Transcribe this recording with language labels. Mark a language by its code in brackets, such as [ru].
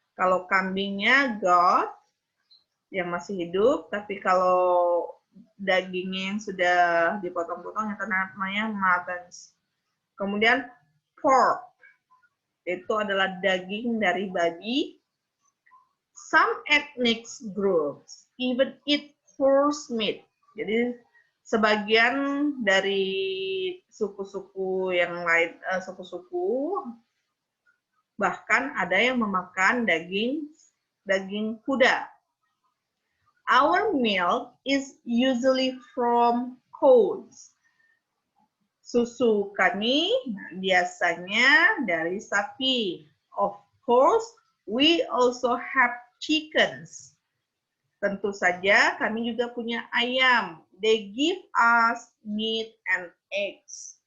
[id] Kalau kambingnya goat yang masih hidup, tapi kalau dagingnya yang sudah dipotong-potong itu namanya muttons. Kemudian pork itu adalah daging dari babi. [en] Some ethnic groups even eat horse meat. [id] Jadi sebagian dari suku-suku yang lain, suku-suku bahkan ada yang memakan daging kuda. [en] Our milk is usually from cows. [id] Susu kami biasanya dari sapi. [en] Of course, we also have chickens. [id] Tentu saja kami juga punya ayam. [en] They give us meat and eggs.